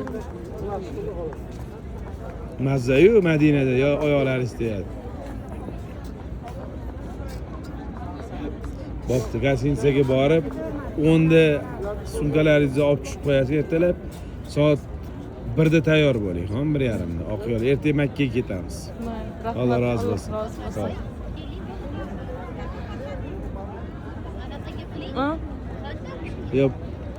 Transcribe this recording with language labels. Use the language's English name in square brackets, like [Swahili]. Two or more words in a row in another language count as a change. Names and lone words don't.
[Uzbek] Mazza-yu Madinada oyoqlaringiz tegadi. Bo'pti, gostinitsaga borib 10 da sumkalaringizni olib tushib qo'yasiz ertalab. Soat birda tayyor bo'ling, ham 1:30da. Oqyo'l ertaga Makkaga ketamiz. Rahmat, [Turkish] Allah razı olsun. razı Sağ ol. olsun. Ha? Yep.